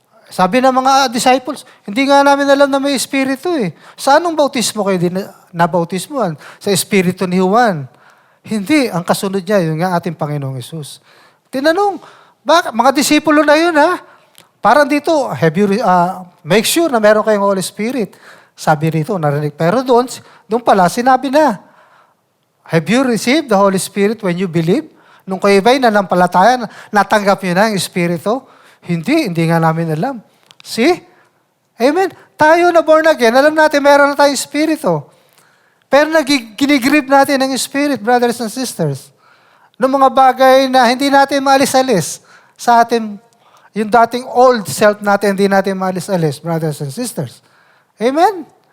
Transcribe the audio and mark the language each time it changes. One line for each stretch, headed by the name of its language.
Filipino: Sabi ng mga disciples, hindi nga namin alam na may espiritu Sa anong bautismo kayo nabautismuhan? Sa espiritu ni Juan. Hindi. Ang kasunod niya, yung nga ating Panginoong Yesus. Tinanong, mga disipulo na yun Parang dito,
English: make sure
Filipino: na meron kayong Holy Spirit. Sabi rito, narinig. Pero doon pala, sinabi na,
English: have you received the Holy Spirit when you believe?
Filipino: Nung kayo ba'y nanampalataya, natanggap niyo na ang Espiritu? Hindi nga namin alam. See? Amen? Tayo na born again, alam natin meron na tayong Espiritu. Pero ginigrip natin ng Spirit,
English: brothers and sisters.
Filipino: Ng mga bagay na hindi natin maalis-alis sa atin, yung dating
English: old self
Filipino: natin, hindi natin maalis-alis,
English: brothers and sisters.
Filipino: Amen?